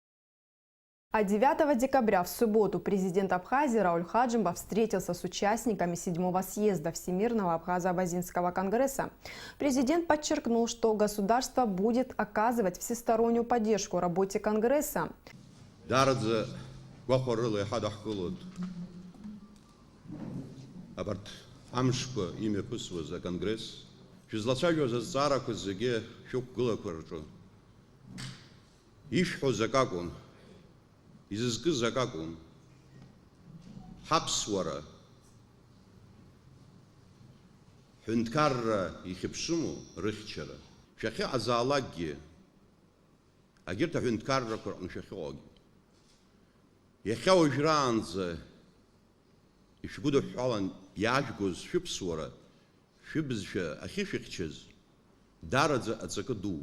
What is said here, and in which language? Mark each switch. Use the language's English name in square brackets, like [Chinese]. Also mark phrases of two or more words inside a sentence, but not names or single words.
[Russian] А 9 декабря в субботу президент Абхазии Рауль Хаджимба встретился с участниками 7-го съезда Всемирного Абхазо-Абазинского конгресса. Президент подчеркнул, что государство будет оказывать всестороннюю поддержку работе конгресса. [Abkhazian] Абарҭ амшқәа имҩаԥысуаз аконгресс, шәызлацәажәоз азҵаарақәа зегьы шәықәгылақәа рҿы ишәҳәоз ак акәын, изызкыз ак акәын, ҳаԥсуара ҳәынҭқарра ихьыԥшыму рыхьчара, шәахьыҟазаалакгьы, агьырҭ аҳәынҭқаррақәа рҟны шәахьыҟоугьы, иахьа уажәраанӡа ишәгәыдыҳәҳәалан иаажәгоз шәыԥсуара, шәыбызшәа ахьышәыхьчаз, дараӡа аҵакы дууп.